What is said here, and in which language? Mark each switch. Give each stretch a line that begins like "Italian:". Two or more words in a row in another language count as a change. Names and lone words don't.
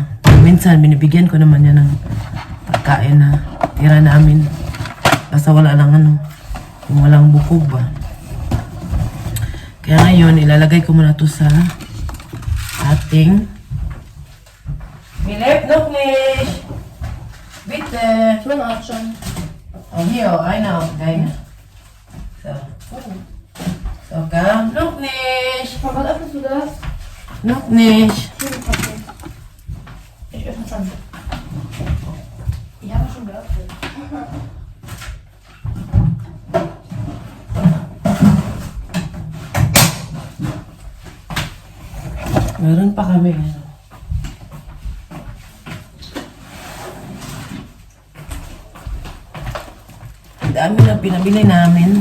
Filipino: Minsan binibigyan ko naman yan ng pagkain na tira namin. Basta wala lang ano, yung walang bukog ba. Kaya ngayon ilalagay ko muna to sa ating Philip Nuklish.
German: Bitte. Ich bin auch schon. Oh, hier, einer auf deine. So. So, komm. Noch nicht. Papa, was öffnest du das? Noch nicht. Ich öffne es dann. Die haben wir schon geöffnet.
Filipino: Meron pa kami. Ang dami na pinabili namin.